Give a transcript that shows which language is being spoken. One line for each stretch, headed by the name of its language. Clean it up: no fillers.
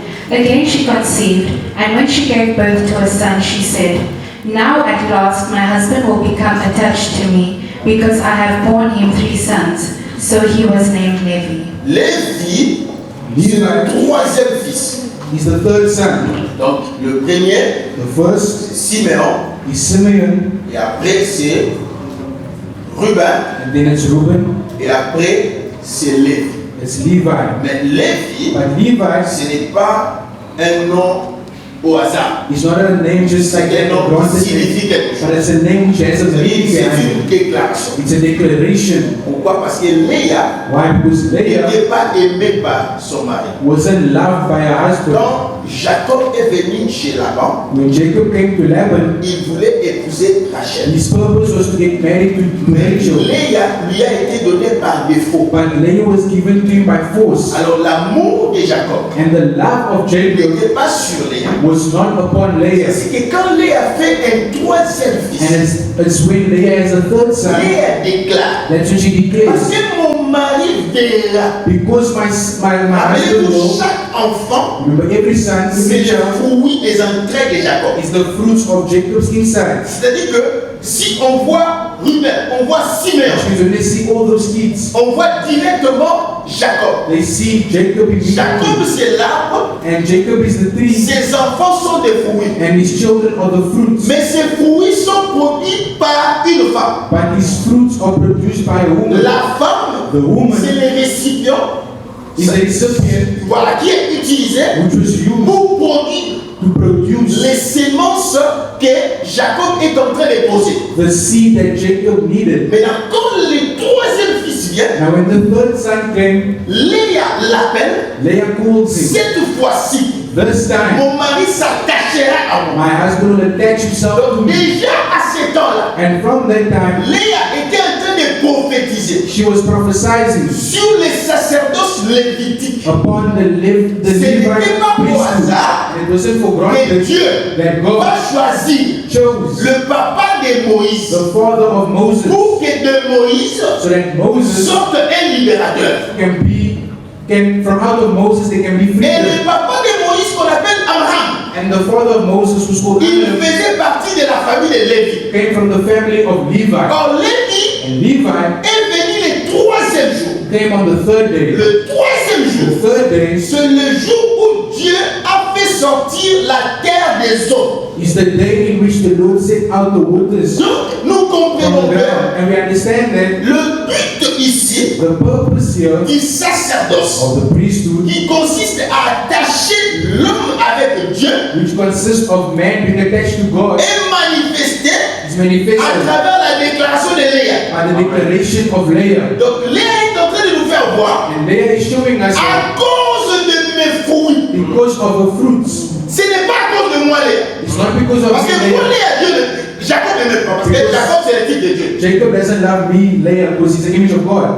English: Again she conceived, and when she gave birth to a son, she said, now at last my husband will become attached to me, because I have borne him 3 sons. So he was named Levi.
French: Lévi, c'est le troisième fils.
English: He's the third son.
French: Donc le premier,
English: The first
French: c'est Siméon,
English: is Simeon,
French: et après c'est Ruben,
English: and then it's Reuben,
French: et après c'est Lévi.
English: it's Levi.
French: Mais Lévi,
English: But Levi
French: ce n'est pas un nom au hasard.
English: is not a name just like
French: C'est un
English: that,
French: nom qui
English: granted
French: signifie quelque chose.
English: but it's a name which has a meaning
French: C'est
English: behind
French: une
English: it.
French: déclaration.
English: It's a declaration.
French: Pourquoi? Parce que Léa
English: Why? Because Leah
French: n'était pas aimée par son mari.
English: wasn't loved by her husband.
French: Quand Jacob est venu chez Laban,
English: When Jacob came to Laban,
French: il voulait épouser Rachel.
English: his purpose was to get married to Rachel.
French: Léa lui a été donnée par défaut.
English: But Leah was given to him by force.
French: Alors l'amour de Jacob
English: And the love of Jacob
French: n'était pas sur Léa.
English: was not upon Leah.
French: C'est que quand Léa fait un troisième
English: And
French: fils,
English: it's when Leah has a third son,
French: Léa déclare,
English: that's when she
French: parce que mon mari verra.
English: because my husband
French: Rappelez-vous,
English: will,
French: chaque enfant,
English: remember every son,
French: c'est
English: every
French: le
English: child
French: fruit des entrailles de Jacob.
English: is the fruits of Jacob's inside.
French: C'est-à-dire que si on voit Ruben, on voit Simeon,
English: Because when they see all those kids,
French: on voit directement Jacob.
English: they see Jacob
French: Jacob,
English: immediately.
French: c'est l'arbre,
English: And Jacob is the tree,
French: ses enfants sont des fruits.
English: and his children are the fruits.
French: Mais ces fruits sont produits par une femme.
English: But his fruits are produced by a woman.
French: La femme,
English: The woman
French: c'est le récipient,
English: is the recipient
French: voilà, qui est utilisé
English: which was used
French: pour produire
English: to produce
French: les sémences que Jacob est en train de poser.
English: the seed that Jacob needed.
French: Maintenant, quand le troisième fils vient,
English: Now when the third son came,
French: Léa l'appelle.
English: Leah calls him.
French: Cette fois-ci,
English: This time,
French: mon mari s'attachera à moi.
English: my husband will attach himself to
French: Donc
English: me.
French: déjà à ce temps-là,
English: And from that time,
French: Léa était en train de prophétiser
English: she was prophesying
French: sur les sacerdoces lévitiques.
English: upon the
French: Ce
English: Levite
French: n'était pas pour
English: priesthood.
French: hasard
English: It wasn't for
French: que
English: granted
French: Dieu
English: that God
French: va choisir
English: chose
French: le papa de Moïse
English: the father of Moses
French: pour que de Moïse
English: so that Moses
French: sorte un libérateur.
English: from out of Moses they can be free.
French: Et le papa de Moïse qu'on appelle Abraham,
English: And the father of Moses was called
French: il
English: Abraham,
French: faisait partie de la famille de Lévi.
English: came from the family of Levi.
French: Or Lévi
English: And Levi
French: est venu le troisième jour.
English: came on the third day.
French: Le troisième
English: The
French: jour,
English: third day
French: c'est le jour où Dieu a fait sortir la terre des eaux.
English: is the day in which the Lord set out the waters
French: Donc, nous
English: from
French: comprenons
English: the
French: que
English: ground. And we understand that
French: le but ici
English: the purpose here
French: du sacerdoce,
English: of the priesthood,
French: qui consiste à attacher l'homme avec Dieu,
English: which consists of man being attached to God,
French: est manifesté
English: is manifested
French: à travers la déclaration de Léa.
English: by the declaration of Leah.
French: Donc, Léa est en train de nous faire voir,
English: And Leah is showing us that
French: à cause de mes fruits,
English: because of the fruits,
French: ce n'est pas à cause de moi, Léa.
English: it's not because of
French: Parce que pour
English: Leah.
French: Léa, Dieu, Jacob ne m'aime pas. Parce que Jacob, c'est le type de Dieu.
English: Jacob doesn't love me, Leah, because he's the image of God.